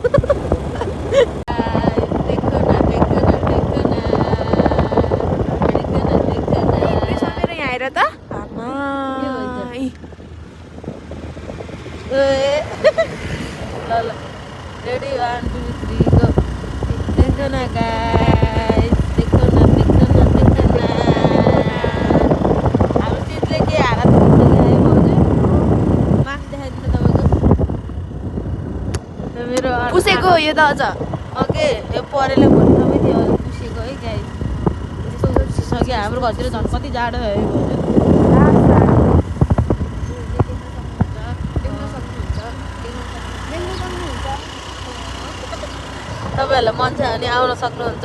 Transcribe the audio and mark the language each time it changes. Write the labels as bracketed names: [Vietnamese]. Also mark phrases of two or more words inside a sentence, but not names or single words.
[Nepali] आएर त ल ल [English] ready 1 2 3 go. [Hindi] देखो न गाइस, देखो न देखो न देखो न। [Nepali] हाम्रो चिजले के हालत हुन्छ है भाउजू। मास्क देखाइदिनु तपाईँको। मेरो पुसेको यो त अझ ओके यो परेले भोलि सबै थियो पुसेको है गाइस। यस्तो पुसिसक्यो। हाम्रो घरतिर झन् कति जाडो है भाउजू। तपाईँहरूलाई मन छ भने आउन सक्नुहुन्छ।